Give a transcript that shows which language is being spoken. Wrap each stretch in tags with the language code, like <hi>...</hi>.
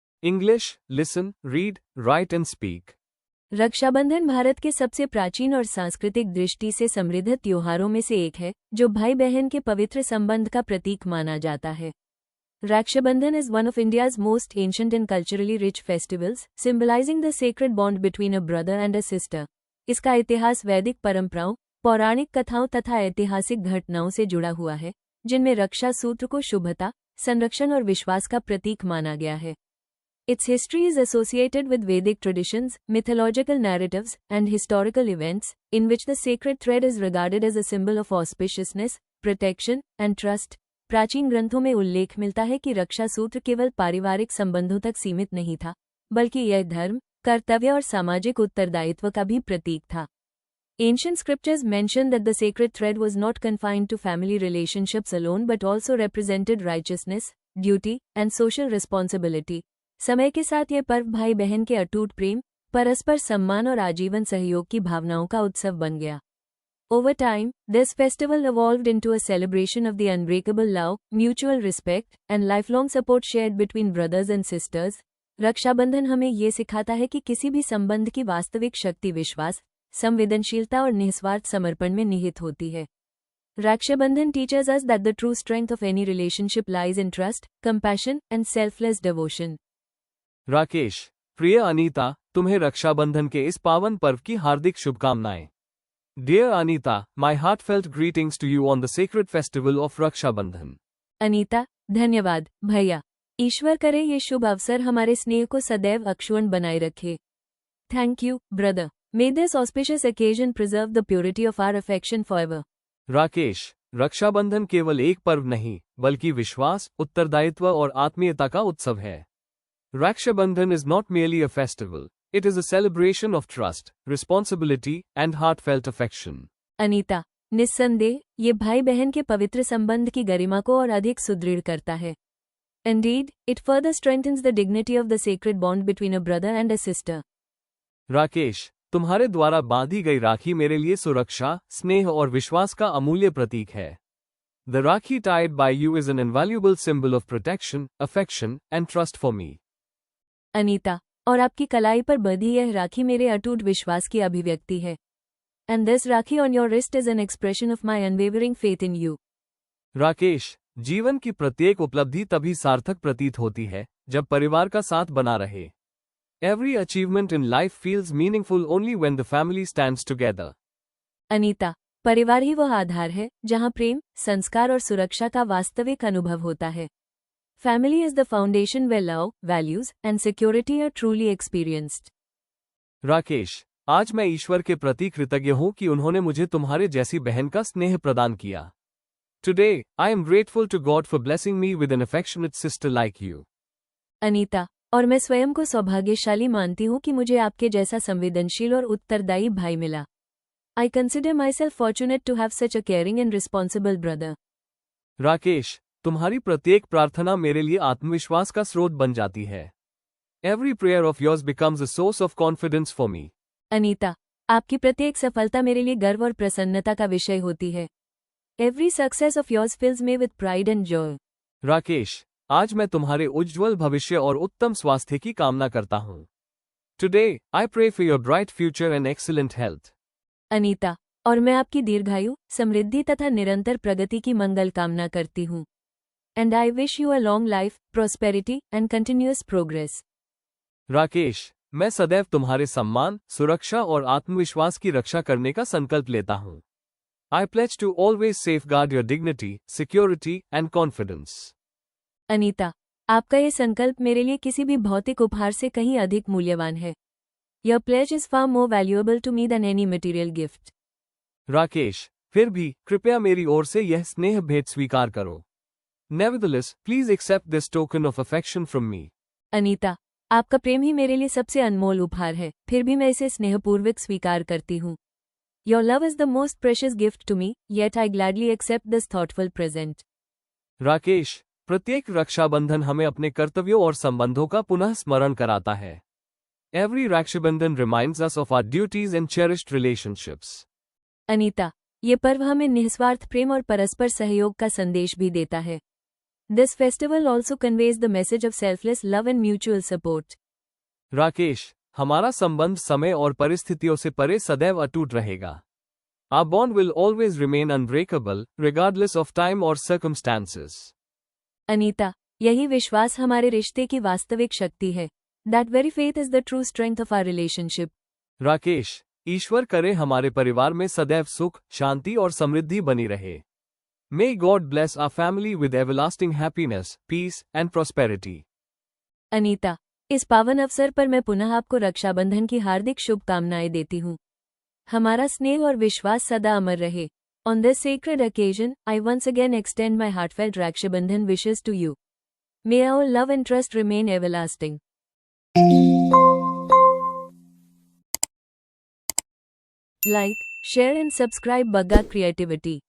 <en>English, listen, read, write and speak.</en> <hi>Rakshabandhan Bharat के सबसे प्राचीन और सांस्कृतिक दृष्टि से समृद्ध त्योहारों में से एक है, जो भाई बहन के पवित्र संबंध का प्रतीक माना जाता है।</hi> <en>Rakshabandhan is one of India's most ancient and culturally rich festivals, symbolizing the sacred bond between a brother and a sister.</en> <hi>इसका इतिहास वैदिक परंपराओं, पौराणिक कथाओं तथा ऐतिहासिक घटनाओं से जुड़ा हुआ है, जिनमें रक्षा सूत्र को शुभता, संरक्षण और विश्वास का प्रतीक माना गया है।</hi> <en>Its history is associated with Vedic traditions, mythological narratives, and historical events, in which the sacred thread is regarded as a symbol of auspiciousness, protection, and trust.</en> <hi>प्राचीन ग्रंथों में उल्लेख मिलता है कि रक्षा सूत्र केवल पारिवारिक संबंधों तक सीमित नहीं था, बल्कि यह धर्म, कर्तव्य और सामाजिक उत्तरदायित्व का भी प्रतीक था।</hi> <en>Ancient scriptures mention that the sacred thread was not confined to family relationships alone but also represented righteousness, duty, and social responsibility.</en> <hi>समय के साथ यह पर्व भाई बहन के अटूट प्रेम, परस्पर सम्मान और आजीवन सहयोग की भावनाओं का उत्सव बन गया।</hi> <en>Over time, this festival evolved into a celebration of the unbreakable love, mutual respect, and lifelong support shared between brothers and sisters.</en> <hi>Rakshabandhan हमें ये सिखाता है कि किसी भी संबंध की वास्तविक शक्ति विश्वास, संवेदनशीलता और निस्वार्थ समर्पण में निहित होती है।</hi> <en>Rakshabandhan teaches us that the true strength of any relationship lies in trust, compassion, and selfless devotion.</en> <hi>Rakesh, प्रिय अनीता, तुम्हें रक्षाबंधन के इस पावन पर्व की हार्दिक शुभकामनाएं।</hi> <en>Dear Anita, my heartfelt greetings to you on the sacred festival of Raksha Bandhan.</en> <hi>Anita, धन्यवाद, भैया। ईश्वर करे ये शुभ अवसर हमारे स्नेह को सदैव अक्षुण्ण बनाए रखे।</hi> <en>Thank you, brother. May this auspicious occasion preserve the purity of our affection forever.</en> <hi>Rakesh, Rakshabandhan केवल एक पर्व नहीं, बल्कि विश्वास, उत्तरदायित्व और आत्मीयता का उत्सव है।</hi> <en>Rakshabandhan is not merely a festival. It is a celebration of trust, responsibility, and heartfelt affection.</en> <hi>Anita, निस्संदेह, ये भाई बहन के पवित्र संबंध की गरिमा को और अधिक सुदृढ़ करता है।</hi> <en>Indeed, it further strengthens the dignity of the sacred bond between a brother and a sister.</en> <hi>Rakesh, तुम्हारे द्वारा बांधी गई राखी मेरे लिए सुरक्षा, स्नेह और विश्वास का अमूल्य प्रतीक है।</hi> <en>The Rakhi tied by you is an invaluable symbol of protection, affection, and trust for me.</en> <hi>Anita, और आपकी कलाई पर बंधी यह राखी मेरे अटूट विश्वास की अभिव्यक्ति है।</hi> <en>And this Rakhi on your wrist is an expression of my unwavering faith in you.</en> <hi>Rakesh, जीवन की प्रत्येक उपलब्धि तभी सार्थक प्रतीत होती है, जब परिवार का साथ बना रहे।</hi> <en>Every achievement in life feels meaningful only when the family stands together.</en> <hi>Anita, परिवार ही वह आधार है, जहां प्रेम, संस्कार और सुरक्षा का वास्तविक अनुभव होता है।</hi> <en>Family is the foundation where love, values, and security are truly experienced.</en> <hi>Rakesh, आज मैं ईश्वर के प्रति कृतज्ञ हूँ कि उन्होंने मुझे तुम्हारे जैसी बहन का स्नेह प्रदान किया।</hi> <en>Today, I am grateful to God for blessing me with an affectionate sister like you.</en> <hi>Anita, और मैं स्वयं को सौभाग्यशाली मानती हूँ कि मुझे आपके जैसा संवेदनशील और उत्तरदायी भाई मिला।</hi> <en>I consider myself fortunate to have such a caring and responsible brother.</en> <hi>Rakesh, तुम्हारी प्रत्येक प्रार्थना मेरे लिए आत्मविश्वास का स्रोत बन जाती है।</hi> <en>Every prayer of yours becomes a source of confidence for me.</en> <hi>Anita, आपकी प्रत्येक सफलता मेरे लिए गर्व और प्रसन्नता का विषय होती है।</hi> <en>Every success of yours fills me with pride and joy.</en> <hi>Rakesh, आज मैं तुम्हारे उज्ज्वल भविष्य और उत्तम स्वास्थ्य की कामना करता हूँ।</hi> <en>Today, I pray for your bright future and excellent health.</en> <hi>Anita, और मैं आपकी दीर्घायु, समृद्धि तथा निरंतर प्रगति की मंगल कामना करती हूँ।</hi> <en>And I wish you a long life, prosperity, and continuous progress.</en> <hi>Rakesh, मैं सदैव तुम्हारे सम्मान, सुरक्षा और आत्मविश्वास की रक्षा करने का संकल्प लेता हूँ।</hi> <en>I pledge to always safeguard your dignity, security, and confidence.</en> <hi>Anita, आपका ये संकल्प मेरे लिए किसी भी भौतिक उपहार से कहीं अधिक मूल्यवान है।</hi> <en>Your pledge is far more valuable to me than any material gift.</en> <hi>Rakesh, फिर भी कृपया मेरी ओर से यह स्नेह भेंट स्वीकार करो।</hi> <en>Nevertheless, please accept this token of affection from me.</en> <hi>Anita, आपका प्रेम ही मेरे लिए सबसे अनमोल उपहार है, फिर भी मैं इसे स्नेहपूर्वक स्वीकार करती हूँ।</hi> <en>Your love is the most precious gift to me, yet I gladly accept this thoughtful present.</en> <hi>Rakesh, प्रत्येक रक्षाबंधन हमें अपने कर्तव्यों और संबंधों का पुनः स्मरण कराता है।</hi> <en>Every Rakshabandhan reminds us of our duties and cherished relationships.</en> <hi>Anita, ये पर्व हमें निस्वार्थ प्रेम और परस्पर सहयोग का संदेश भी देता है।</hi> <en>This festival also conveys the message of selfless love and mutual support.</en> <hi>Rakesh, हमारा संबंध समय और परिस्थितियों से परे सदैव अटूट रहेगा.</hi> <en>Our bond will always remain unbreakable, regardless of time or circumstances.</en> <hi>Anita, यही विश्वास हमारे रिश्ते की वास्तविक शक्ति है.</hi> <en>That very faith is the true strength of our relationship.</en> <hi>Rakesh, ईश्वर करे हमारे परिवार में सदैव सुख, शांति और समृद्धि बनी रहे.</hi> <en>May God bless our family with everlasting happiness, peace, and prosperity.</en> <hi>Anita, इस पावन अवसर पर मैं पुनः आपको रक्षाबंधन की हार्दिक शुभकामनाएं देती हूँ. हमारा स्नेह और विश्वास सदा अमर रहे.</hi> <en>On this sacred occasion, I once again extend my heartfelt Rakshabandhan wishes to you. May our love and trust remain everlasting. Like, share and subscribe Bagga Creativity.</en>